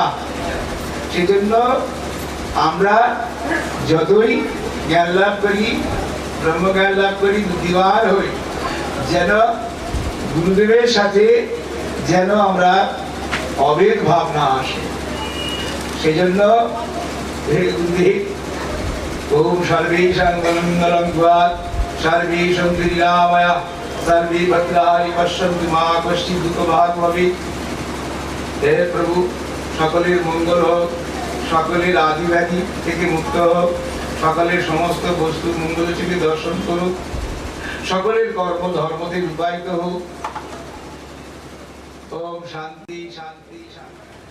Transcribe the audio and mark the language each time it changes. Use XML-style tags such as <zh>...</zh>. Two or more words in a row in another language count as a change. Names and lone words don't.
<bn>সেজন্য আমরা যতই জ্ঞান লাভ করি, ব্রহ্মজ্ঞান লাভ করি, বুদ্ধিমান হই, যেন গুরুদেবের সাথে যেন আমরা অভেদ ভাব না আসে। সেজন্য হে গুরুদেব,</bn> <sa>ওম সর্বেষাং মঙ্গলং ভূয়াৎ, সর্বে সন্তু নিরাময়া, সর্বে ভদ্রাণি পশ্যন্তু মা কশ্চিৎ দুঃখভাগ্ ভবেৎ।</sa> <bn>হে প্রভু, সকলের মঙ্গল হোক, সকলের আদি ব্যাধি থেকে মুক্ত হোক, সকলের সমস্ত বস্তুর মঙ্গল থেকে দর্শন করুক, সকলের কর্ম ধর্মতে রূপায়িত হোক।</bn> <sa>ওম শান্তি শান্তি শান্তি।</sa>